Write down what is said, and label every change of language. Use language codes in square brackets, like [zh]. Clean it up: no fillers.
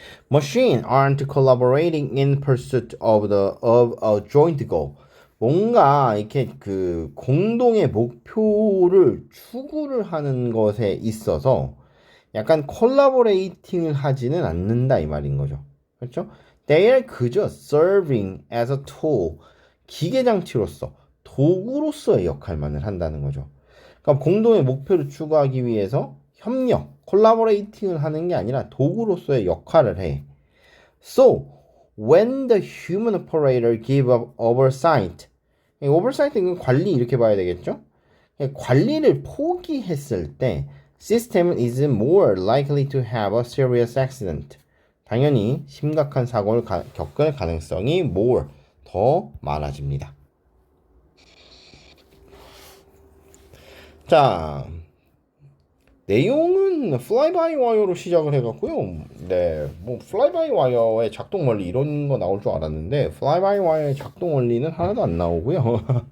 [en] Machines aren't collaborating in pursuit of a joint goal. [ko] 뭔가 이렇게 그 공동의 목표를 추구를 하는 것에 있어서 약간 콜라보레이팅을 하지는 않는다 이 말인 거죠. 그렇죠? [en] They are [ko] 그저 [en] serving as a tool. [ko] 기계장치로서 도구로서의 역할만을 한다는 거죠. 그러니까 공동의 목표를 추구하기 위해서 협력, 콜라보레이팅을 하는 게 아니라 도구로서의 역할을 해. [en] So, when the human operator give up oversight, [ko] oversight는 관리 이렇게 봐야 되겠죠? 관리를 포기했을 때 [en] system is more likely to have a serious accident. [ko] 당연히 심각한 사고를 겪을 가능성이 more 더 많아집니다. 자, 내용은 fly-by-wire로 시작을 해갖고요. 네, 뭐 fly-by-wire의 작동 원리 이런 거 나올 줄 알았는데 fly-by-wire의 작동 원리는 하나도 안 나오고요.